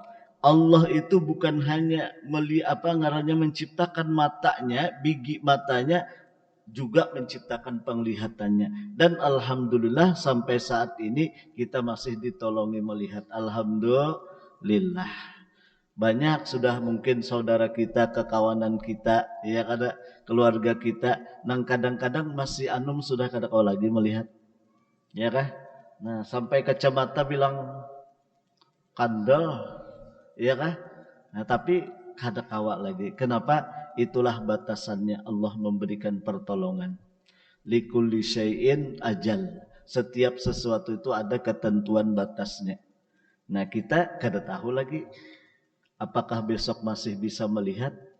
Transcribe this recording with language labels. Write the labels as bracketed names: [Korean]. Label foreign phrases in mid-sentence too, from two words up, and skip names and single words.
[Indonesian] Allah itu bukan hanya menciptakan matanya, biji matanya, juga menciptakan penglihatannya. Dan alhamdulillah sampai saat ini kita masih ditolongi melihat. Alhamdulillah. Banyak sudah mungkin saudara kita, kekawanan kita, [Banjar] ya kada keluarga kita, nang kadang-kadang masih anum sudah kada kau lagi melihat, ya kah? Nah, sampai kacamata bilang kandel, ya kah? Nah, tapi kada kawak lagi. Kenapa? [Indonesian] Itulah batasannya Allah memberikan pertolongan. [Arabic] لِكُلِّ شَيْءٍ أَجَلٌ. [Indonesian] Setiap sesuatu itu ada ketentuan batasnya. [Banjar] Nah, kita kada tahu lagi apakah besok masih bisa melihat?